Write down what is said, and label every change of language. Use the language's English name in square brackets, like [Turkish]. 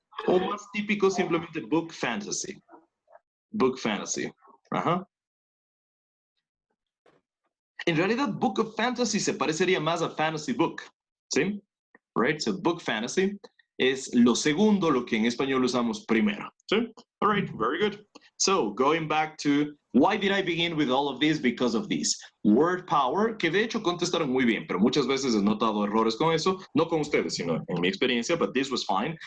[Spanish] O más típico, simplemente [English] book fantasy. Book fantasy. [Spanish] Ajá. En realidad, [English] book of fantasy [Spanish] se parecería más a [English] fantasy book. [Spanish] ¿Sí? Right? So [English] book fantasy [Spanish] es lo segundo, lo que en español usamos primero. [English] ¿Sí? All right, very good. So, going back to why did I begin with all of this? Because of this. [Spanish] Word power, que de hecho contestaron muy bien, pero muchas veces he notado errores con eso, no con ustedes, sino en mi experiencia, [English] but this was fine.